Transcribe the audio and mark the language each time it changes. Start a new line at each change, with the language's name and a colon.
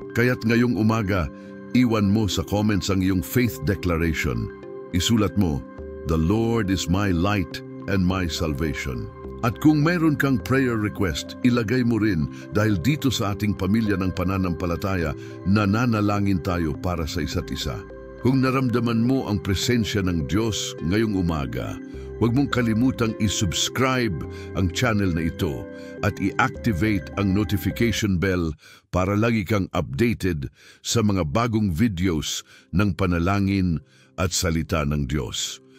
Filipino: Kaya't ngayong umaga, iwan mo sa comments ang iyong faith declaration. Isulat mo,
English: "The Lord is my light and my salvation."
Filipino: At kung mayroon kang prayer request, ilagay mo rin dahil dito sa ating pamilya ng pananampalataya, nananalangin tayo para sa isa't isa. Kung naramdaman mo ang presensya ng Diyos ngayong umaga, huwag mong kalimutang i-subscribe ang channel na ito at i-activate ang notification bell para lagi kang updated sa mga bagong videos ng panalangin at salita ng Diyos.